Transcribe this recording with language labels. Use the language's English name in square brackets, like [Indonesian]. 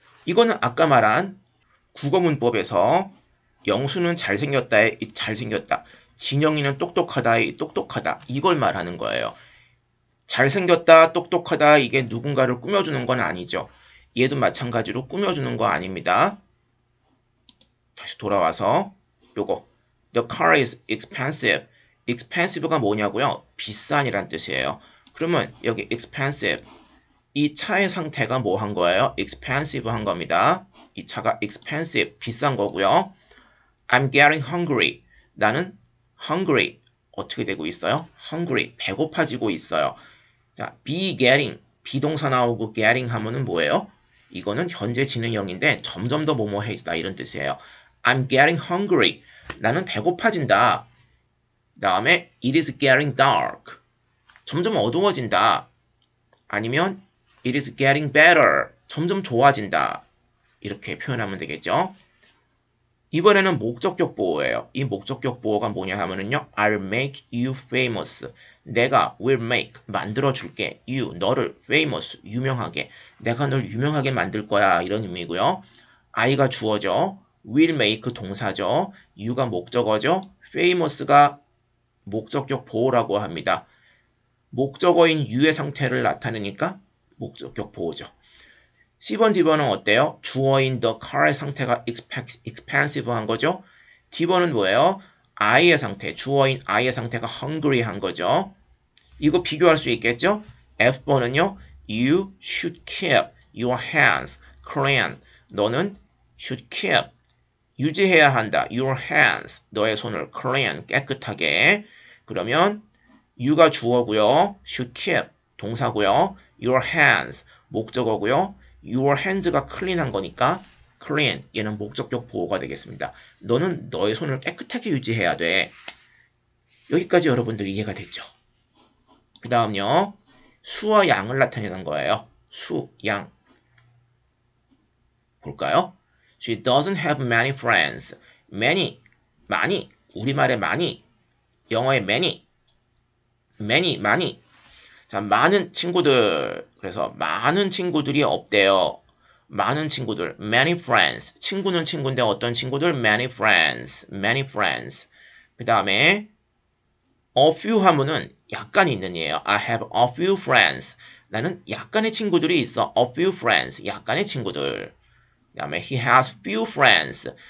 [Korean] 이거는 아까 말한 국어문법에서 영수는 잘생겼다의 잘생겼다. 진영이는 똑똑하다의 똑똑하다. 이걸 말하는 거예요. 잘생겼다, 똑똑하다 이게 누군가를 꾸며주는 건 아니죠. 얘도 마찬가지로 꾸며주는 거 아닙니다. 다시 돌아와서 요거 [English] The car is expensive. [Korean] expensive가 뭐냐고요? 비싼이란 뜻이에요. 그러면 여기 expensive 이 차의 상태가 뭐 한 거예요? expensive 한 겁니다. 이 차가 expensive 비싼 거고요. [English] I'm getting hungry. [Korean] 나는 hungry 어떻게 되고 있어요? hungry 배고파지고 있어요. 자, be getting 비동사 나오고 getting 하면은 뭐예요? 이거는 현재 진행형인데 점점 더 뭐뭐해지다 이런 뜻이에요. [English] I'm getting hungry. [Korean] 나는 배고파진다. 다음에 [English] it is getting dark. [Korean] 점점 어두워진다. 아니면 [English] it is getting better. [Korean] 점점 좋아진다. 이렇게 표현하면 되겠죠. 이번에는 목적격 보호예요. 이 목적격 보호가 뭐냐 하면은요. [English] I'll make you famous. [Korean] 내가 will make 만들어 줄게. you 너를 famous 유명하게. 내가 널 유명하게 만들 거야. 이런 의미고요. I가 주어죠. will make 동사죠. you가 목적어죠. famous가 목적격 보호라고 합니다. 목적어인 you의 상태를 나타내니까 목적격 보호죠. C번, D번은 어때요? 주어인 the car의 상태가 expensive 한 거죠. D번은 뭐예요? I의 상태, 주어인 I의 상태가 hungry 한 거죠. 이거 비교할 수 있겠죠? F번은요. [English] You should keep your hands clean. [Korean] 너는 should keep 유지해야 한다. Your hands 너의 손을 clean 깨끗하게. 그러면 you가 주어고요. should keep 동사고요. Your hands 목적어고요. Your hands가 clean한 거니까 clean 얘는 목적격 보호가 되겠습니다. 너는 너의 손을 깨끗하게 유지해야 돼. 여기까지 여러분들 이해가 됐죠? 그 다음요. 수와 양을 나타내는 거예요. 수, 양. 볼까요? [English] She doesn't have many friends. [Korean] many, 많이. 우리말의 많이. 영어의 many. 많이. 자, 많은 친구들. 그래서 많은 친구들이 없대요. 많은 친구들. many friends. 친구는 친구인데 어떤 친구들? many friends. 그 다음에 a few 하면은 약간 있는이에요. [English] I have a few friends. [Korean] 나는 약간의 친구들이 있어. a few friends. 약간의 친구들. 그 다음에 [English] he has few friends.